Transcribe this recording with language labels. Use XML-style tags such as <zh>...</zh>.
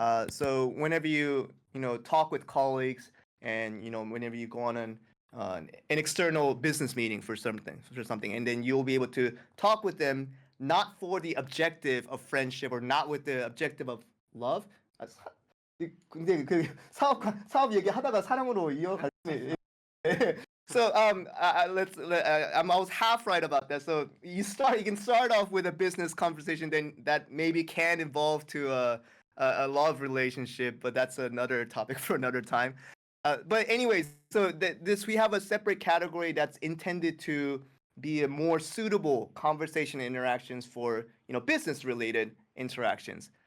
<en>So whenever you talk with colleagues, and whenever you go on an external business meeting for something, and then you'll be able to talk with them not for the objective of friendship or not with the objective of love.</en> <ko>근데 그 사업 얘기하다가 사랑으로 이어갈 수.</ko> <en>So I was half right about that. So you can start off with a business conversation, then that maybe can evolve to a love relationship, but that's another topic for another time. But anyways, so we have a separate category that's intended to be a more suitable conversation interactions for business related interactions.</en>